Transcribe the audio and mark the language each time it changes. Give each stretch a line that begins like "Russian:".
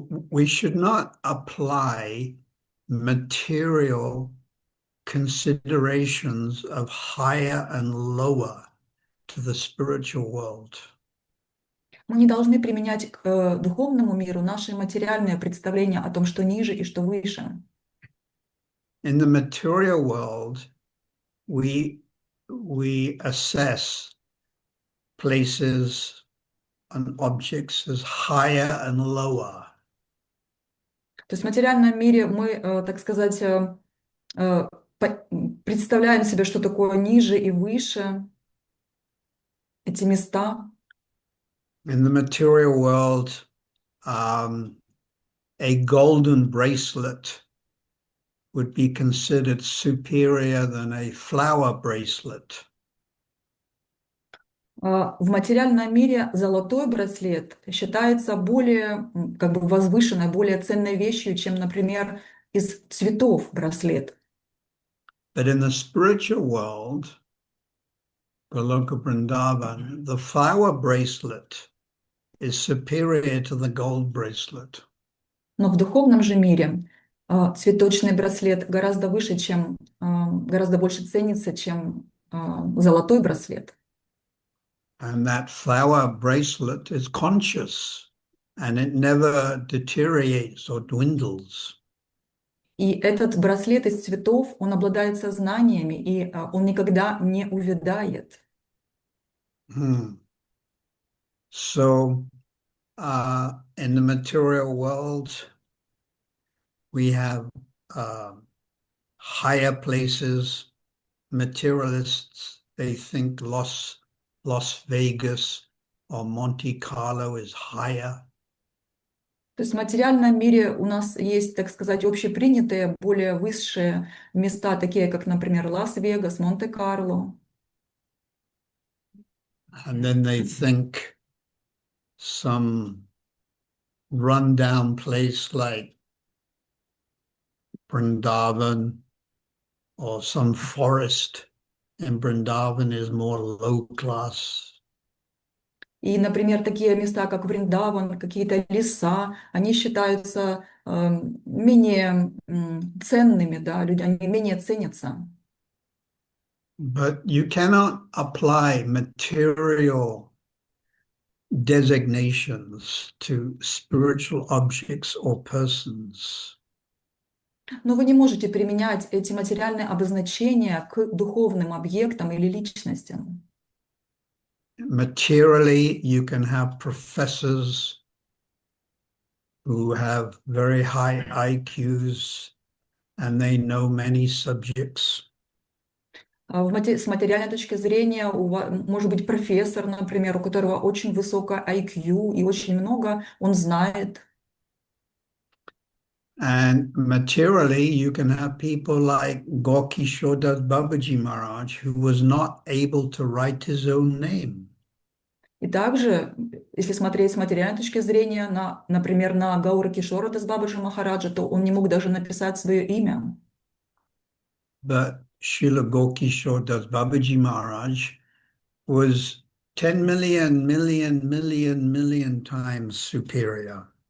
English: We should not apply material considerations of higher and lower to the spiritual world.
Russian: Мы не должны применять к духовному миру наши материальные представления о том, что ниже и что выше.
English: In the material world, we assess places and objects as higher and lower.
Russian: То есть в материальном мире мы, так сказать, представляем себе, что такое ниже и выше, эти места.
English: In the material world, a golden bracelet would be considered superior than a flower bracelet.
Russian: В материальном мире золотой браслет считается более как бы возвышенной, более ценной вещью, чем, например, из цветов браслет.
English: But in the spiritual world, Goloka Vrindavan, the flower bracelet is superior to the gold bracelet.
Russian: Но в духовном же мире цветочный браслет гораздо выше, чем, гораздо больше ценится, чем золотой браслет.
English: And that flower bracelet is conscious, and it never deteriorates or dwindles.
Russian: И этот браслет из цветов, он обладает сознаниями, и он никогда не увядает.
English: So, in the material world, we have higher places. Materialists, they think Las Vegas or Monte Carlo is higher.
Russian: То есть в материальном мире у нас есть, так сказать, общепринятые, более высшие места, такие как, например, Лас-Вегас, Монте-Карло.
English: And then they think some rundown place like Vrindavan or some forest in Vrindavan is more low class.
Russian: И, например, такие места, как Вриндаван, какие-то леса, они считаются менее ценными, да, люди, они менее ценятся.
English: But you cannot apply material designations to spiritual objects or persons.
Russian: Но вы не можете применять эти материальные обозначения к духовным объектам или личностям.
English: Materially, you can have professors who have very high IQs and they know many subjects.
Russian: С материальной точки зрения, может быть профессор, например, у которого очень высокое IQ и очень много он знает.
English: And materially, you can have people like Gorky Shodas Babaji Maharaj, who was not able to write his own name.
Russian: И также, если смотреть с материальной точки зрения, например, на Гаура Кишора Дас Бабаджи Махараджа, то он не мог даже написать свое имя.
English: But Srila Gorky Shodas Babaji Maharaj was 10 million times superior.